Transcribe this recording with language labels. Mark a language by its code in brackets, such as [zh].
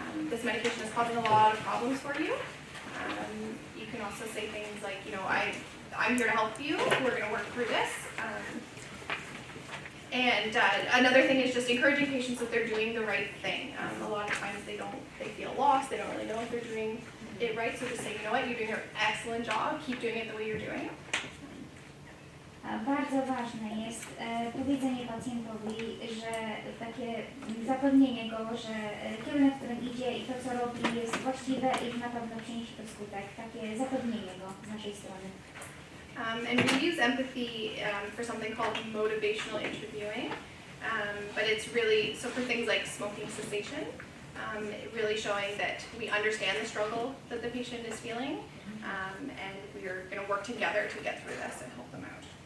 [en] This medication is causing a lot of problems for you. You can also say things like, I'm here to help you. We're going to work through this. And another thing is just encouraging patients that they're doing the right thing. A lot of times they feel lost. They don't really know if they're doing it right. So just say, you're doing an excellent job. Keep doing it the way you're doing. [pl] Bardzo ważne jest powiedzenie pacjentowi, że takie zapewnienie go, że kierunek, w którym idzie i to, co robi, jest właściwe i na pewno przyniesie to skutek. Takie zapewnienie go z naszej strony. [en] And we use empathy for something called motivational interviewing, but it's really, so for things like smoking cessation, really showing that we understand the struggle that the patient is feeling, and we're going to work together to get through this and help them out.